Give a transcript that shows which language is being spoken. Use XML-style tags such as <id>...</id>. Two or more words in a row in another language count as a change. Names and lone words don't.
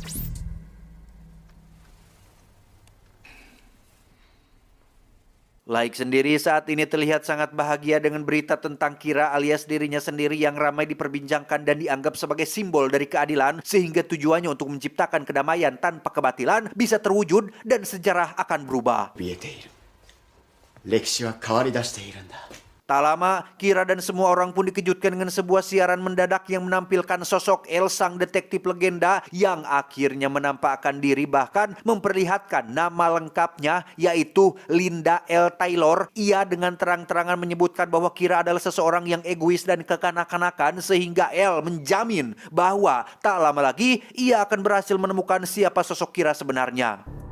<id>Laik sendiri saat ini terlihat sangat bahagia dengan berita tentang Kira alias dirinya sendiri yang ramai diperbincangkan dan dianggap sebagai simbol dari keadilan, sehingga tujuannya untuk menciptakan kedamaian tanpa kebatilan bisa terwujud dan sejarah akan berubah.</id> <ja>怯えている。歴史は変わり出しているんだ。</ja> <id>Tak lama, Kira dan semua orang pun dikejutkan dengan sebuah siaran mendadak yang menampilkan sosok El, sang detektif legenda yang akhirnya menampakkan diri, bahkan memperlihatkan nama lengkapnya, yaitu Linda L. Taylor. Ia dengan terang-terangan menyebutkan bahwa Kira adalah seseorang yang egois dan kekanak-kanakan, sehingga El menjamin bahwa tak lama lagi ia akan berhasil menemukan siapa sosok Kira sebenarnya.</id>